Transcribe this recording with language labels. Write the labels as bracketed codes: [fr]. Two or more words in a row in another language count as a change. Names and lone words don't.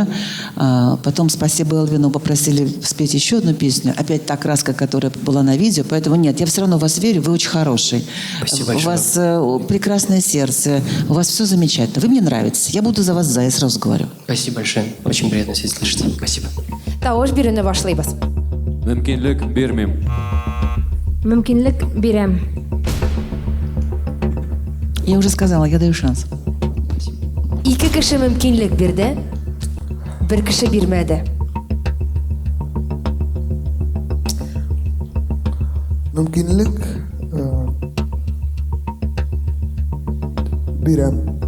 [ru] Потом спасибо Элвину попросили спеть еще одну песню. Опять та краска, которая была на видео. Поэтому нет, я все равно в вас верю, вы очень хороший. Спасибо У большое. вас прекрасное сердце, у вас все замечательно. Вы мне нравитесь. Я буду за вас за, я сразу говорю. Спасибо большое. Очень приятно себя слышать. Спасибо. [tt] Тавыш бируне башлыйбыз. Мөмкинлек бирмим. Мөмкинлек бирәм. [ru] Я уже сказала, я даю шанс. [tt] Ике кеше мөмкинлек бирде, бер кеше бирмәде. Мөмкинлек бирәм.